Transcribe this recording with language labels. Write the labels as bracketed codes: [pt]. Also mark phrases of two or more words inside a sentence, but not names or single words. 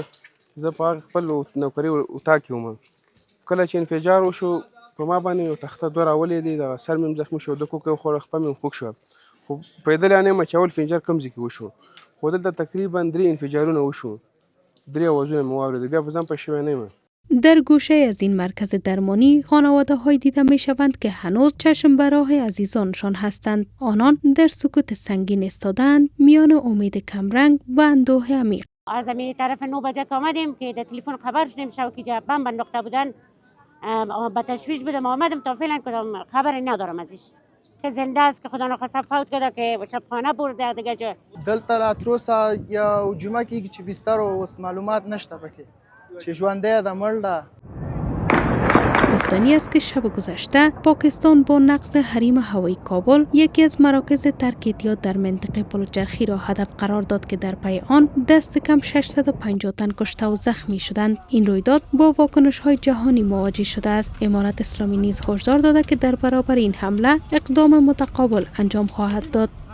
[ps] زه په هغه خپل نوکري اتاق کې وم. کله چې انفجار وشو په ما باندې یو تخته دوه راولېدې، دغه سر مې زخمي شو، د کوکه وخوړه، خپه مې خوږ شو. خو پیدل یعنې یم چې اول انفجار کوم ځای کې وشو، خو دلته تقریبا 3 انفجارونه وشو، 3 آوازونه مې واورېدل. بیا په ځان پوه شوی نه یم. [fa] در گوشه از این مرکز درمانی خانواده های دیده می شوند که هنوز چشم به راه عزیزانشان هستند. آنان در سکوت سنگین استادند، میان امید کمرنگ و اندوه عمیق. از همین طرف 9 بجه که آمدیم که در تلفن خبر شدیم شب که بم انداخته بودن، با تشویش بودم آمدم تا فعلا کدام خبری ندارم ازش که زنده است که خدا نخواسته فوت کرده که شبخانه برده دیگه جا. [ps] دلته راتروسه یا جمعه کې چې بستر او معلومات نشته پکې چې ژوندی ده مړ ده. [fa] گفتنی است که شب گذشته پاکستان با نقض حریم هوایی کابل یکی از مراکز ترکیدیات در منطقه پلوچرخی را هدف قرار داد که در پی آن دست کم 650 تن کشته و زخمی شدند. این رویداد با واکنش‌های جهانی مواجه شده است. امارت اسلامی نیز هشدار داده که در برابر این حمله اقدام متقابل انجام خواهد داد.